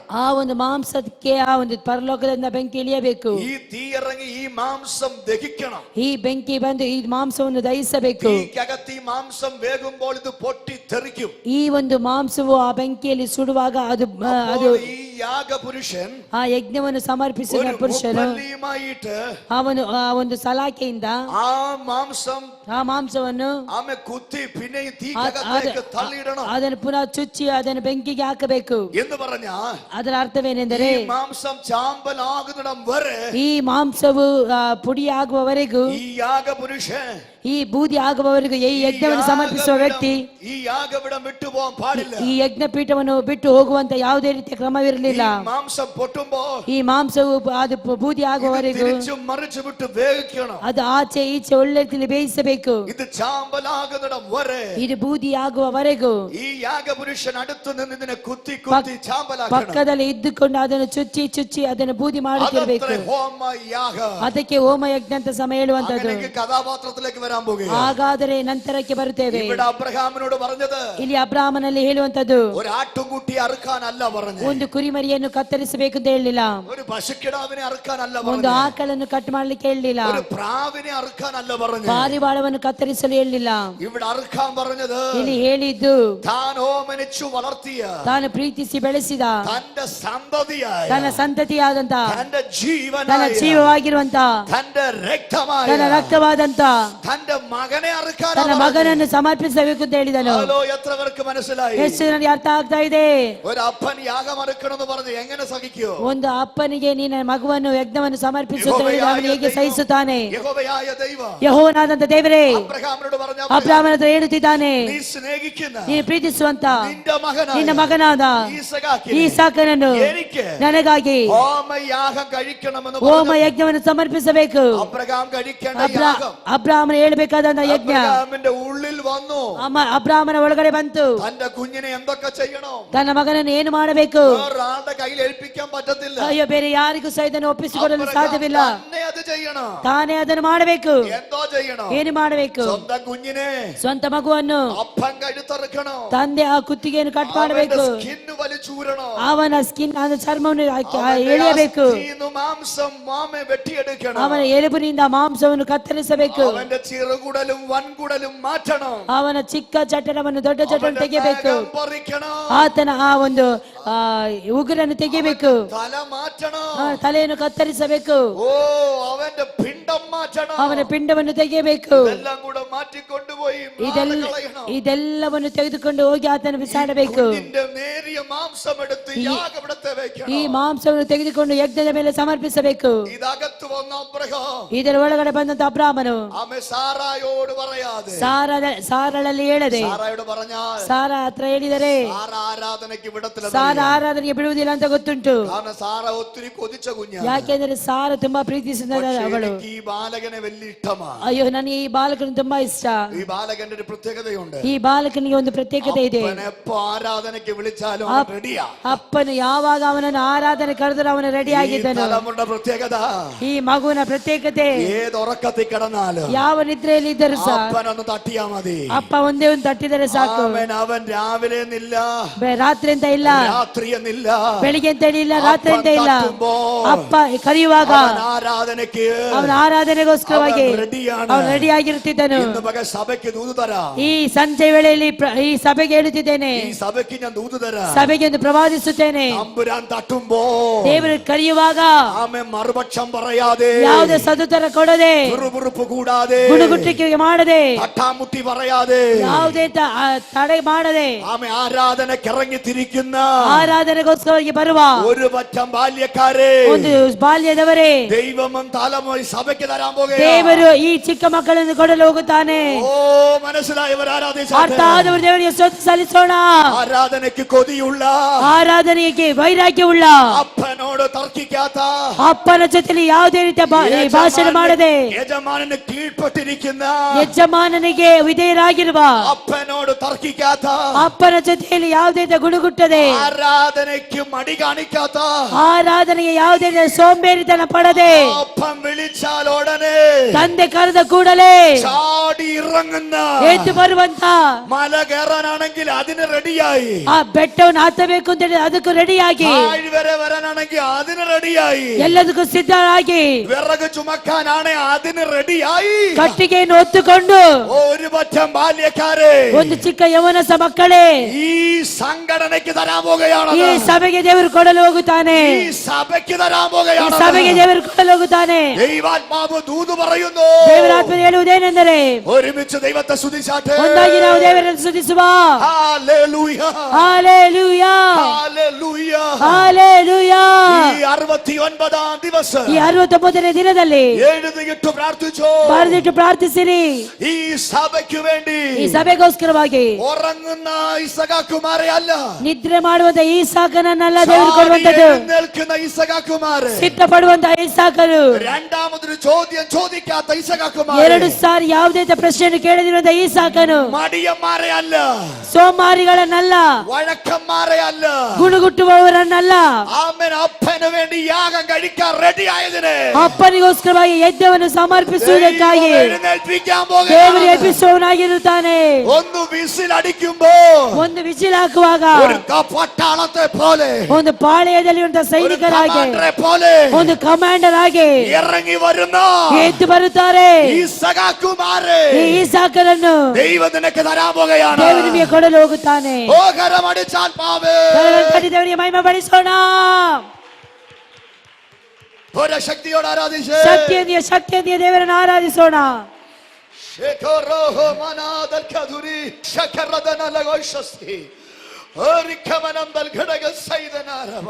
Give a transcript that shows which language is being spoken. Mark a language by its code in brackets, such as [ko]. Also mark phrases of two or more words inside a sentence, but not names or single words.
[kn] ಆ ಒಂದು ಮಾಂಸಕ್ಕೆ ಆ ಒಂದು ಪರಲೋಕದಿಂದ ಬೆಂಕಿ ಇಳಿಯಬೇಕು. [ml] ഈ തീ ഇറങ്ങി ഈ മാംസം ദഹിക്കണം. [kn] ಈ ಬೆಂಕಿ ಬಂದು ಈ ಮಾಂಸವನ್ನು ದಹಿಸಬೇಕು. [ml] തീക്കകത്ത് ഈ മാംസം വേകുമ്പോൾ ഇത് പൊട്ടി തെറിക്കും. [kn] ಈ ಒಂದು ಮಾಂಸವು ಆ ಬೆಂಕಿಯಲ್ಲಿ ಸುಡುವಾಗ ಅದು [ml] ഈ യാഗപുരുഷൻ [kn] ಆ ಯಜ್ಞವನ್ನು ಸಮರ್ಪಿಸಿದ ಪುರುಷನು ಅವನು ಆ ಒಂದು ಸಲಾಕೆಯಿಂದ [ml] ആ മാംസം [kn] ಆ ಮಾಂಸವನ್ನು [ml] ആമേ കുത്തി പിന്നെയും തീക്കകത്തേക്ക് തള്ളിയിടണം. [kn] ಅದನ್ನು ಪುನಃ ಚುಚ್ಚಿ ಅದನ್ನು ಬೆಂಕಿಗೆ ಹಾಕಬೇಕು [ml] എന്ന് പറഞ്ഞാ [kn] ಅದರ ಅರ್ಥವೇನೆಂದರೆ [ml] ഈ മാംസം ചാമ്പലാകുന്നിടം വരെ [kn] ಈ ಮಾಂಸವು ಪುಡಿ ಆಗುವವರೆಗೂ [ml] ഈ യാഗപുരുഷൻ [kn] ಈ ಬೂದಿ ಆಗುವವರೆಗೂ ಈ ಯಜ್ಞವನ್ನು ಸಮರ್ಪಿಸುವ ವ್ಯಕ್ತಿ [ml] ഈ യാഗപീഠം വിട്ടുപോകാൻ പാടില്ല. [kn] ಈ ಯಜ್ಞ ಪೀಠವನ್ನು ಬಿಟ್ಟು ಹೋಗುವಂತ ಯಾವುದೇ ರೀತಿಯ ಕ್ರಮವಿರಲಿಲ್ಲ. [ml] മാംസം പൊട്ടുമ്പോ [kn] ಈ ಮಾಂಸವು ಅದು ಬೂದಿ ಆಗುವವರೆಗೂ [ml] തിരിച്ചും മറിച്ചു വിട്ട് വേവിക്കണം. [kn] ಅದು ಆಚೆ ಈಚೆ ಒಳ್ಳೆ ರೀತಿಯಲ್ಲಿ ಬೇಯಿಸಬೇಕು. [ml] ഇത് ചാമ്പലാകുന്നിടം വരെ [kn] ಇದು ಬೂದಿ ಆಗುವವರೆಗೂ [ml] ഈ യാഗപുരുഷൻ അടുത്ത് നിന്ന് ഇതിനെ കുത്തി കുത്തി ചാമ്പലാക്കണം. [kn] ಪಕ್ಕದಲ್ಲಿ ಇದ್ದುಕೊಂಡು ಅದನ್ನು ಚುಚ್ಚಿ ಚುಚ್ಚಿ ಅದನ್ನು ಬೂದಿ ಮಾಡುತ್ತಿರಬೇಕು. ಅದಕ್ಕೆ ಹೋಮ ಯಜ್ಞ ಅಂತ ಸಮಯ ಹೇಳುವಂತದ್ದು. [ml] കഥാപാത്രത്തിലേക്ക് വരാൻ പോകുക. [kn] ಹಾಗಾದರೆ ನಂತರಕ್ಕೆ ಬರುತ್ತೇವೆ. [ml] ഇവിടെ അബ്രഹാമിനോട് പറഞ്ഞത് [kn] ಇಲ್ಲಿ ಅಬ್ರಾಮನಲ್ಲಿ ಹೇಳುವಂತದ್ದು [ml] ഒരു ആട്ടുകുട്ടി അറുക്കാനല്ല പറഞ്ഞത്, [kn] ಒಂದು ಕುರಿಮರಿಯನ್ನು ಕತ್ತರಿಸಬೇಕು ಅಂತ ಹೇಳಲಿಲ್ಲ, [ml] ഒരു പശുക്കിടാവിനെ അറുക്കാനല്ല [kn] ಒಂದು [ml] പറഞ്ഞത്, [kn] ಆಕಳನ್ನು ಕಟ್ ಮಾಡ್ಲಿಕ್ಕೆ ಹೇಳಲಿಲ್ಲ, [ml] ഒരു പ്രാവിനെ അറുക്കാനല്ല പറഞ്ഞത്, [kn] ಪಾರಿವಾಳವನ್ನು ಕತ್ತರಿಸಲು ಹೇಳಲಿಲ್ಲ. [ml] ഇവിടെ ಅറുക്കാൻ പറഞ്ഞത് [kn] ಇಲ್ಲಿ ಹೇಳಿದ್ದು [ml] താൻ ഓമനിച്ചു വളർത്തിയ [kn] ತಾನು ಪ್ರೀತಿಸಿ ಬೆಳೆಸಿದ [ml] തന്റെ സന്തതിയായ [kn] ತನ್ನ ಸಂತತಿಯಾದಂತ [ml] തന്റെ [kn] ತನ್ನ [ml] ജീവനായ [kn] ಜೀವವಾಗಿರುವಂತ [ml] തന്റെ രക്തമായ [kn] ತನ್ನ ರಕ್ತವಾದಂತ [ml] തന്റെ ಮಗനെ ಅറുക്കാൻ [kn] ತನ್ನ ಮಗನನ್ನು ಸಮರ್ಪಿಸಬೇಕು ಅಂತ ಹೇಳಿದನು. [ml] എത്ര പേർക്ക് മനസ്സിലായി? [kn] ಎಷ್ಟು ಜನರಿಗೆ ಅರ್ಥ ಆಗ್ತಾ ಇದೆ? [ml] ഒരു അപ്പൻ യാഗം അറുക്കണമെന്ന് പറഞ്ഞ് എങ്ങനെ സഹിക്കോ? [kn] ಒಂದು ಅಪ್ಪನಿಗೆ ನೀನ ಮಗುವನ್ನು ಯಜ್ಞವನ್ನು ಸಮರ್ಪಿಸುತ್ತ ಅವನು ಹೇಗೆ ಸಹಿಸುತ್ತಾನೆ? [ml] യഹോവയായ ദൈവ [kn] ಯೆಹೋವನಾದಂತ ದೇವರೇ [ml] ಅಬ್ರಹಾಮನോട് പറഞ്ഞ [kn] ಅಬ್ರಾಮನ ಹತ್ರ ಹೇಳುತ್ತಿದ್ದಾನೆ, [ml] നീ ಸ್ನೇಹಿക്കുന്ന [kn] ನೀನು ಪ್ರೀತಿಸುವಂತ ನಿನ್ನ ಮಗನಾದ ಈಸಾಕನನ್ನು ನನಗಾಗಿ [ml] ಹೋಮಯಾಗം കഴിക്കണമെന്ന് [kn] ಹೋಮ ಯಜ್ಞವನ್ನು ಸಮರ್ಪಿಸಬೇಕು. [ml] അബ്രഹാം കഴിക്കേണ്ട യാഗം [kn] ಅಬ್ರಾಮನ ಹೇಳಬೇಕಾದಂತ ಯಜ್ಞ [ml] അബ്രഹാമിന്റെ ഉള്ളിൽ വന്നു. [kn] ಅಬ್ರಾಮನ ಒಳಗಡೆ ಬಂತು. [ml] തന്റെ കുഞ്ഞിനെ എന്തൊക്കെ ചെയ്യണം? [kn] ತನ್ನ ಮಗನನ್ನು ಏನು ಮಾಡಬೇಕು? [ml] വേറൊരാളുടെ കയ്യിൽ ഏൽപ്പിക്കാൻ പറ്റത്തില്ല. [kn] ಅಯ್ಯೋ, ಬೇರೆ ಯಾರಿಗೂ ಸಹ ಇದನ್ನು ಒಪ್ಪಿಸಿಕೊಡಲು ಸಾಧ್ಯವಿಲ್ಲ. [ml] തന്നെ അത് ചെയ്യണം. [kn] ತಾನೇ ಅದನ್ನು ಮಾಡಬೇಕು. [ml] എന്തോ ചെയ്യണം? [kn] ಏನು ಮಾಡಬೇಕು? [ml] സ്വന്തം കുഞ്ഞിനെ [kn] ಸ್ವಂತ ಮಗುವನ್ನು [ml] അപ്പൻ കഴുത്തറുക്കണം. [kn] ತಂದೆ ಆ ಕುತ್ತಿಗೆಯನ್ನು ಕಟ್ ಮಾಡಬೇಕು. [ml] സ്കിന്ന് വലിച്ചൂരണം. [kn] ಅವನ ಸ್ಕಿನ್ அந்த ಚರ್ಮವನ್ನು ಎಳೆಯಬೇಕು. [ml] മാംസം മാമെ വെട്ടിയെടുക്കണം. [kn] ಅವನ ಎಲುಬಿನಿಂದ ಮಾಂಸವನ್ನು ಕತ್ತರಿಸಬೇಕು. [ml] അവന്റെ ചിറകുടലും വൻകുടലും മാറ്റണം. [kn] ಅವನ ಚಿಕ್ಕ ಜಠರವನ್ನು ದೊಡ್ಡ ಜಠರವನ್ನು ತೆಗೆಯಬೇಕು. ಆತನ ಆ ಒಂದು ಉಗುರನ್ನು ತೆಗೆಯಬೇಕು. [ml] തല മാറ്റണം. [kn] ತಲೆಯನ್ನು ಕತ್ತರಿಸಬೇಕು. [ml] ഓ അവന്റെ പിണ്ഡം മാറ്റണം. [kn] ಅವನ ಪಿಂಡವನ್ನು ತೆಗೆಯಬೇಕು. [ml] എല്ലാം കൂടെ മാറ്റി കൊണ്ടുപോയി [kn] ಇದೆಲ್ಲವನ್ನು ತೆಗೆದುಕೊಂಡು ಹೋಗಿ ಆತನ ಬಿಸಾಡಬೇಕು. [ml] നേരിയ മാംസം എടുത്ത് യാഗപീഠത്തെ വെക്കണം. [kn] ಈ ಮಾಂಸವನ್ನು ತೆಗೆದುಕೊಂಡು ಯಜ್ಞದ ಮೇಲೆ ಸಮರ್ಪಿಸಬೇಕು. [ml] ഇതകത്ത് വന്ന അബ്രഹാം [kn] ಇದರ ಒಳಗಡೆ ಬಂದಂತ ಅಬ್ರಾಮನು [ml] ആമേ സാറായോട് പറയാതെ [kn] ಸಾರಳಲ್ಲಿ ಹೇಳದೆ [ml] സാറായോട് പറഞ്ഞാൽ [kn] ಸಾರ ಹತ್ರ ಹೇಳಿದರೆ [ml] ആരാധനയ്ക്ക് വിടത്തില്ല. [kn] ಸಾರ ಆರಾಧನೆಗೆ ಬಿಡುವುದಿಲ್ಲ ಅಂತ ಗೊತ್ತುಂಟು. [ml] കാരണം സാറ ഒത്തിരി കൊതിച്ച കുഞ്ഞാണ്. [kn] ಯಾಕೆಂದ್ರೆ ಸಾರ ತುಂಬಾ ಪ್ರೀತಿಸಿದ ಅವಳು. [ml] ഈ ബാലകനെ വലിയ ഇഷ്ടമാണ്. [kn] ಅಯ್ಯೋ ನನಗೆ ಈ ಬಾಲಕನು ತುಂಬಾ ಇಷ್ಟ. [ml] ഈ ബാലകന്റെ ഒരു പ്രത്യേകതയുണ്ട്. [kn] ಈ ಬಾಲಕನಿಗೆ ಒಂದು ಪ್ರತ್ಯೇಕತೆ ಇದೆ. [ml] എപ്പോ ആരാധനയ്ക്ക് വിളിച്ചാലും ರೆಡಿಯಾ. [kn] ಅಪ್ಪನು ಯಾವಾಗ ಅವನನ್ನು ಆರಾಧನೆ ಕರೆದರೂ ಅವನು ರೆಡಿ ಆಗಿದ್ದನು. [ml] തലമുറ പ്രത്യേകത. [kn] ಈ ಮಗುವಿನ ಪ್ರತ್ಯೇಕತೆ [ml] ഏത് ഉറക്കത്തിൽ കിടന്നാലും [kn] ಯಾವ ನಿದ್ರೆಯಲ್ಲಿ ಇದ್ದರೂ ಸಹ [ml] അപ്പനൊന്ന് തട്ടിയാ മതി. [kn] ಅಪ್ಪ ಒಂದೇ ಒಂದು ತಟ್ಟಿದರೆ ಸಾಕು. [ml] അവൻ രാവിലെ എന്നില്ല, [kn] ರಾತ್ರಿ ಅಂತ ಇಲ್ಲ, [ml] രാത്രി എന്നില്ല, [kn] ಬೆಳಿಗ್ಗೆ ಅಂತ ಇಲ್ಲ, ರಾತ್ರಿ ಅಂತ ಇಲ್ಲ. ಅಪ್ಪ ಕರೆಯುವಾಗ [ml] ആരാധനയ്ക്ക് [kn] ಅವನ ಆರಾಧನೆಗೋಸ್ಕರವಾಗಿ ಅವನು ರೆಡಿ ಆಗಿರುತ್ತಿದ್ದನು. [ml] സഭയ്ക്ക് ദൂത് തരാം. [kn] ಈ ಸಂಜೆ ವೇಳೆಯಲ್ಲಿ ಈ ಸಭೆಗೆ ಹೇಳುತ್ತಿದ್ದೇನೆ, [ml] ഈ സഭയ്ക്ക് ഞാൻ ദൂത് തരാം. [kn] ಸಭೆಗೆ ಒಂದು ಪ್ರವಾದಿಸುತ್ತೇನೆ. [ml] തമ്പുരാൻ തട്ടുമ്പോ [kn] ದೇವರು ಕರೆಯುವಾಗ [ml] ആമേ മറുപക്ഷം പറയാതെ, [kn] ಯಾವುದೇ ಸದುತ್ತರ ಕೊಡದೆ, [ml] പുറുപുറുപ്പ് കൂടാതെ, [kn] ಗುಡುಗುಟ್ಟಿಕೆ ಮಾಡದೆ, [ml] തട്ടാമുട്ടി പറയാതെ, [kn] ಯಾವುದೇ ತಡೆ ಮಾಡದೆ [ml] ആമേ ആരാധനയ്ക്ക് ഇറങ്ങി തിരിക്കുന്ന [kn] ಆರಾಧನೆಗೋಸ್ಕರವಾಗಿ ಬರುವ [ml] ഒരു പറ്റം ബാല്യക്കാരെ, [kn] ಒಂದು ಬಾಲ್ಯದವರೇ [ml] ദൈവം തലമുറ സഭയ്ക്ക് തരാൻ പോകുകയാണ്. [kn] ದೇವರು ಈ ಚಿಕ್ಕ ಮಕ್ಕಳನ್ನು ಕೊಡಲು ಹೋಗುತ್ತಾನೆ. [ml] ഓ മനസ്സിലായവർ [kn] ಅರ್ಥ ಆದವರು ದೇವರಿಗೆ ಸ್ತೋತ್ರ ಸಲ್ಲಿಸೋಣ. [ml] ആരാധനയ്ക്ക് കൊതിയുള്ള, [kn] ಆರಾಧನೆಗೆ ವೈರಾಗ್ಯವುಳ್ಳ, [ml] അപ്പനോട് തർക്കിക്കാത്ത, [kn] ಅಪ್ಪನ ಜೊತೆಲಿ ಯಾವುದೇ ರೀತಿಯ ಭಾಷಣ ಮಾಡದೆ, [ml] യജമാനന് കീഴ്പ്പെട്ടിരിക്കുന്ന, [kn] ಯಜಮಾನನಿಗೆ ವಿಧೇಯರಾಗಿರುವ, [ml] അപ്പനോട് തർക്കിക്കാത്ത, [kn] ಅಪ್ಪನ ಜೊತೆಯಲ್ಲಿ ಯಾವುದೇ ಗುಣಗುಟ್ಟದೆ, [ml] ആരാധനയ്ക്ക് മടി കാണിക്കാത്ത, [kn] ಆರಾಧನೆಗೆ ಯಾವುದೇ ಸೋಂಬೇರಿತನ ಪಡದೆ, [ml] അപ്പൻ വിളിച്ചാൽ ഉടനെ [kn] ತಂದೆ ಕರೆದ ಕೂಡಲೇ [ml] ചാടി ഇറങ്ങുന്ന, [kn] ಎದ್ದು ಬರುವಂತ, [ml] മല കയറാനാണെങ്കിൽ അതിന് റെഡിയായി, [kn] ಆ ಬೆಟ್ಟವನ್ನು ಹತ್ತಬೇಕು ಅಂತ ಹೇಳಿ ಅದಕ್ಕೂ ರೆಡಿಯಾಗಿ, [ml] താഴ്വര വരാനാണെങ്കിൽ അതിന് റെഡിയായി, [kn] ಎಲ್ಲದಕ್ಕೂ ಸಿದ್ಧರಾಗಿ, [ml] വിറക് ചുമക്കാനാണ് അതിന് റെഡിയായി, [kn] ಕಟ್ಟಿಗೆಯನ್ನು ಹೊತ್ತುಕೊಂಡು [ml] ഒരു പറ്റം ബാല്യക്കാരെ [kn] ಒಂದು ಚಿಕ್ಕ ಯವನಸ ಮಕ್ಕಳೇ [ml] ഈ സംഘടനയ്ക്ക് തരാൻ പോകുകയാണ്. [kn] ಈ ಸಭೆಗೆ ದೇವರು ಕೊಡಲು ಹೋಗುತ್ತಾನೆ. [ml] ഈ സഭയ്ക്ക് തരാൻ [kn] ಈ [ml] പോകുകയാണ്. [kn] ಸಭೆಗೆ ದೇವರು ಕೊಡಲು ಹೋಗುತ್ತಾನೆ. [ml] ദൈവാത്മാവ് ദൂത് പറയുന്നു. [kn] ದೇವರಾತ್ಮ ಹೇಳುವುದೇನೆಂದರೆ, [ml] ഒരുമിച്ച് ദൈവത്തെ സ്തുതിച്ചാട്ടെ. [kn] ಒಂದಾಗಿ ನಾವು ದೇವರನ್ನು ಸ್ತುತಿಸುವ. [ml] ഹല്ലേലൂയ, ഹല്ലേലൂയ, ഹല്ലേലൂയ. ഹല്ಲೇಲೂಯ. ഈ 69ാം ദിവസം [kn] ಈ 69ನೇ ದಿನದಲ್ಲಿ [ml] എഴുതിയിട്ട് പ്രാർത്ഥിച്ചോ, [kn] ಬರೆದಿಟ್ಟು ಪ್ರಾರ್ಥಿಸಿರಿ. [ml] ഈ സഭയ്ക്ക് വേണ്ടി. [kn] ಈ ಸಭೆಗೋಸ್ಕರವಾಗಿ [ml] ഉറങ്ങുന്ന ഇസഹാക്കുമാരെ അല്ല, [kn] ನಿದ್ರೆ ಮಾಡುವಂತ ಈ ಸಾಕನನ್ನೆಲ್ಲ ದೇವರು ಕೊಡುವಂತದ್ದು, [ml] നിൽക്കുന്ന ഇസഹാക്കുമാരെ, [kn] ಸಿಟ್ಟ ಪಡುವಂತ ಈ ಸಾಕರು, [ml] രണ്ടാമതൊരു ചോദ്യം ചോദിക്കാത്ത ഇസഹാക്കുമാരെ, [kn] ಎರಡು ಸಾರಿ ಯಾವುದೇ ಪ್ರಶ್ನೆಯನ್ನು ಕೇಳದಿರುವಂತ ಈ ಸಾಕನು, [ml] മടിയന്മാരെ അല്ല, [kn] ಸೋಮಾರಿಗಳನ್ನಲ್ಲ, [ml] വഴക്കന്മാരെ അല്ല, [kn] ಗುಣಗುಟ್ಟುವವರನ್ನಲ್ಲ, [ml] ആമേൻ. അപ്പന് വേണ്ടി യാഗം കഴിക്കാൻ റെഡി ആയതിന് [kn] ಅಪ್ಪನಿಗೋಸ್ಕರವಾಗಿ ಯಜ್ಞವನ್ನು ಸಮರ್ಪಿಸುವುದಕ್ಕಾಗಿ [ml] എഴുന്നേൽപ്പിക്കാൻ [kn] ದೇವರು [ml] പോകുകയാണ്. [kn] ಎಬ್ಬಿಸುವವನಾಗಿರುತ್ತಾನೆ. [ml] ഒന്ന് വിസിൽ അടിക്കുമ്പോ [kn] ಒಂದು ವಿಜಿಲ್ ಹಾಕುವಾಗ [ml] ഒരു പട്ടാളത്തെ പോലെ, [kn] ಒಂದು ಪಾಳೆಯದಲ್ಲಿ [ml] ഒരു [kn] ಸೈನಿಕರಾಗಿ, [ml] കമാൻഡറെ പോലെ [kn] ಒಂದು ಕಮಾಂಡರ್ ಆಗಿ [ml] ഇറങ്ങി വരുന്ന [kn] ಎದ್ದು ಬರುತ್ತಾರೆ. [ml] ഇസഹാക്കുമാരെ [kn] ಈ ಇಸಾಕನನ್ನು [ml] ദൈവം നിനക്ക് തരാൻ പോകുകയാണ്. [kn] ದೇವರು ನಿಮಗೆ ಕೊಡಲು ಹೋಗುತ್ತಾನೆ. [ml] ഓ കരമടിച്ചാത്മാവേ, [kn] ದೇವರಿಗೆ ಮಹಿಮೆ ಪಡಿಸೋಣ. [ml] ഒരു ശക്തിയോട് ആരാധിച്ച് [kn] ಶಕ್ತಿಯೊಂದಿಗೆ ದೇವರನ್ನು ಆರಾಧಿಸೋಣ. ശേഖരോഹോ മനാദൽ കദുരി ശകരദന ലഗോഷസ്തി ഓരിക്കമനം ദൽ ഘടക സൈദനാരവ.